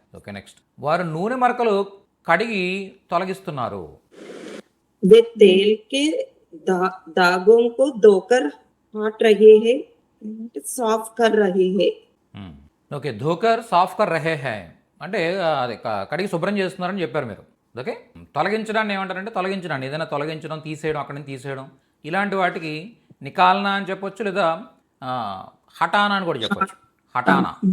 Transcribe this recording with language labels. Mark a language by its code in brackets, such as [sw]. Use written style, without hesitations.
[te] Okay, next, వారు నూనె మరకలు కడిగి తొలగిస్తున్నారు. [hi] वे तेल के दागों को धोकर हट रहे हैं, साफ कर रहे हैं. [te] ఓకే, [hi] ధోకర్ సాఫ్ కర్ రహే హై [te] అంటే అది కడిగి శుభ్రం చేస్తున్నారని చెప్పారు మీరు. ఓకే, తొలగించడాన్ని ఏమంటారంటే తొలగించడాన్ని, ఏదైనా తొలగించడం, తీసేయడం, అక్కడి నుంచి తీసేయడం, ఇలాంటి వాటికి నికాల్నా అని చెప్పొచ్చు, లేదా హటానా అని కూడా చెప్పొచ్చు. హటానా.